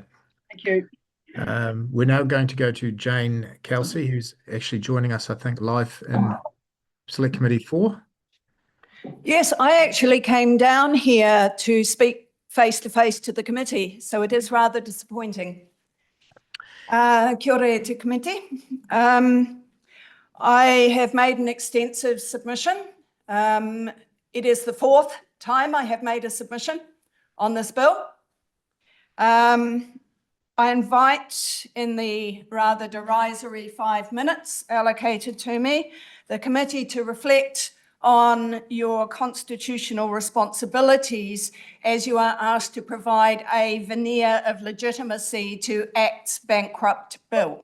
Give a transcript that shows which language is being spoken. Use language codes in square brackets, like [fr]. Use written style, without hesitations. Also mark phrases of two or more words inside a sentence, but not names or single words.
[en] Thank you. We're now going to go to Jane Kelsey, who's actually joining us, I think, live in Select Committee 4. Yes, I actually came down here to speak face-to-face to the committee, so it is rather disappointing. [mi] Kia ora te committee. [en] I have made an extensive submission. It is the 4th time I have made a submission on this bill. I invite, in the rather derisory 5 minutes allocated to me, the committee to reflect on your constitutional responsibilities as you are asked to provide a veneer of legitimacy to ACT's bankrupt bill.